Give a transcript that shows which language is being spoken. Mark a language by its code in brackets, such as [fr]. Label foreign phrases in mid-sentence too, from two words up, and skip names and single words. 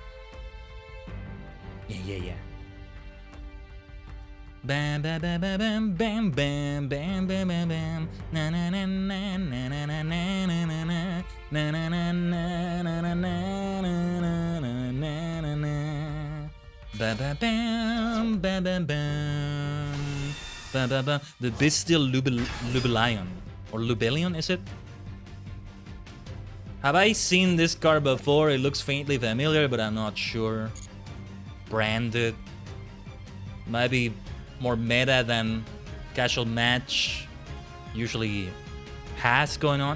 [en] Yeah. Bam bam bam bam bam bam bam bam bam bam bam na na na na na na na na na na na na na na na na ba ba bam bam bam bam ba ba ba. The Bestial Lubelion, or Lubelion, is it? Have I seen this card before? It looks faintly familiar, but I'm not sure. Branded, might be more meta than casual match usually has going on.